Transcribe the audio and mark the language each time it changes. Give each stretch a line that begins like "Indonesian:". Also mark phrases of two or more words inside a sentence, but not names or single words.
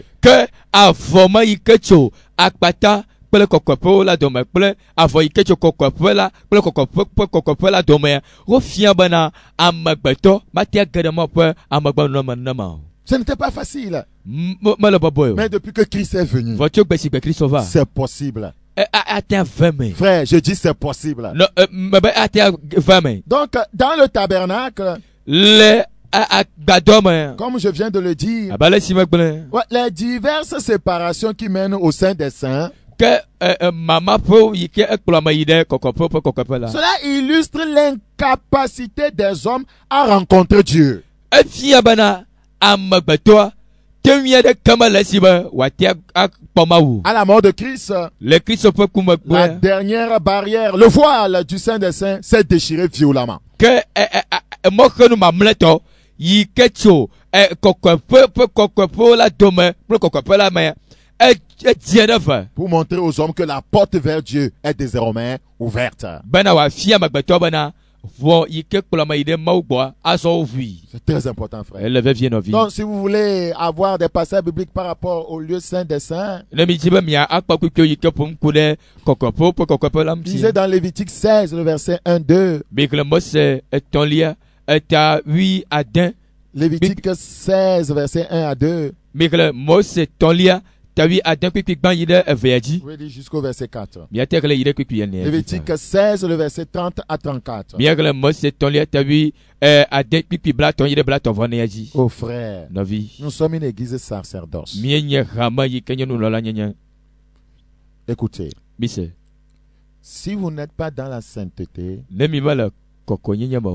Ewe: Ke avɔ me yi ke tso akpata kple kɔkɔeƒewo la dome kple avɔ yi ke tso kɔkɔeƒe la kple kɔkɔeƒe la domea, wofia bena amegbetɔ mate age ɖe mɔ ƒe amegbenɔnɔme nenema o.
French: Ce n'était pas facile.
Ewe: Mele bɔbɔe o.
French: Mais depuis que Christ est venu,
Ewe: Vɔ tso gbe si gbe Kristo va.
French: c'est possible.
Ewe: Ate ve me.
French: Frère, je dis c'est possible.
Ewe: Mebe ate ve me.
French: Donc, dans le tabernacle,
Ewe: Le agbadɔ me.
French: comme je viens de le dire,
Ewe: Abale si megble.
French: ouais, les diverses séparations qui mènent au sein des saints,
Ewe: Ke mama ƒe yi ke ekplɔ ame yi ɖe kɔkɔeƒe ƒe kɔkɔeƒe la.
French: cela illustre l'incapacité des hommes à rencontrer Dieu.
Ewe: Efia bena amegbetɔa teŋui aɖe keme le esi be wòate akpɔ Mawu.
French: À la mort de Christ,
Ewe: Le Kristo ƒe kume
French: la
Ewe: kpe.
French: dernière barrière, le voile du Saint des Saints s'est déchiré violemment.
Ewe: Ke mɔxenu mamlɛtɔ yi ke tso kɔkɔeƒe ƒe kɔkɔeƒewo la dome kple kɔkɔeƒe la me edie ɖe ve.
French: Pour montrer aux hommes que la porte vers Dieu est désormais ouverte.
Ewe: Bena wòafia amegbetɔ bena vɔ yi ke kplɔ ame yi ɖe Mawu gbɔa azɔ wo vui.
French: C'est très important, frère.
Ewe: Ele vevie nɔvi.
French: Donc, si vous voulez avoir des passages bibliques par rapport au lieu saint des saints,
Ewe: Ne mi dzi be mia akpɔ kpekpe yi ke ƒom ku ɖe kɔkɔeƒewo ƒe kɔkɔeƒe la ŋuti.
French: lisez dans Lévitique 16, le verset 1-2.
Ewe: Bigre Mose etɔ̃lia eta wi ade.
French: Lévitique 16, verset 1 à 2.
Ewe: Bigre Mose etɔ̃lia ta wi ade kpekpe gbã yi ɖe evea dzi.
French: Oui, dis jusqu'au verset 4.
Ewe: Miate kele yi ɖe kpekpe ene.
French: Lévitique 16, le verset 30 à 34.
Ewe: Miagre Mose etɔ̃lia ta wi ade kpekpe blatɔ yi ɖe blatɔ-vɔ-nea dzi.
French: Oh frère,
Ewe: Nɔvi.
French: nous sommes une église sacerdoce.
Ewe: Mienye hame yi ke nye nunɔla nyenye.
French: Écoutez,
Ewe: Mise.
French: si vous n'êtes pas dans la sainteté,
Ewe: Ne mi mele kɔkɔnyenye me o.